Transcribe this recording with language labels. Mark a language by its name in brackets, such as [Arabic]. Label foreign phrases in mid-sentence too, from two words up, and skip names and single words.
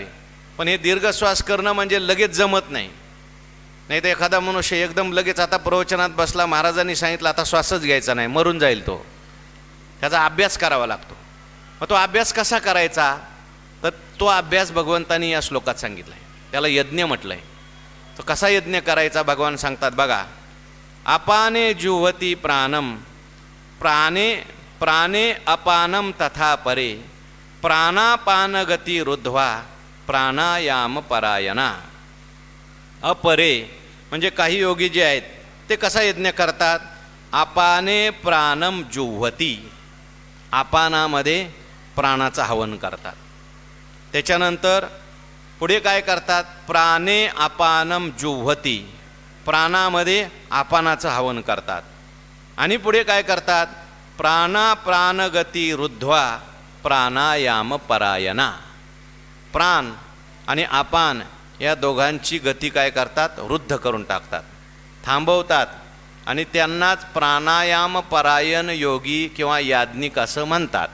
[Marathi] पण हे दीर्घ श्वास करणं म्हणजे लगेच जमत नाही. नाही तर एखादा मनुष्य एकदम लगेच आता प्रवचनात बसला, महाराजांनी सांगितलं आता श्वासच घ्यायचा नाही, मरून जाईल तो. त्याचा अभ्यास करावा लागतो. मग तो अभ्यास कसा करायचा? तर तो अभ्यास भगवंतांनी या श्लोकात सांगितला आहे, त्याला यज्ञ म्हटलं आहे. तो कसा यज्ञ करायचा भगवान सांगतात बघा. [Sanskrit] अपाने जुहती प्राणम प्राणे प्राणे अपानम तथा परे प्राणापानगती रुद्ध्वा प्राणायाम परायणा. [Marathi] अपरे म्हणजे काही योगी जे आहेत ते कसा यज्ञ करतात. [Sanskrit] अपाने प्राणम जुह्वती, [Marathi] अपानामध्ये प्राणाचं हवन करतात. त्याच्यानंतर पुढे काय करतात. [Sanskrit] प्राणे अपानम जुह्वती, [Marathi] प्राणामध्ये अपानाचं हवन करतात. आणि पुढे काय करतात. [Sanskrit] प्राणाप्राणगती रुद्ध्वा प्राणायाम परायणा. [Marathi] प्राण आणि अपान या दोघांची गती काय करतात. रुद्ध करून टाकतात, थांबवतात. आणि त्यांनाच प्राणायाम परायण योगी किंवा याज्ञिक असं म्हणतात.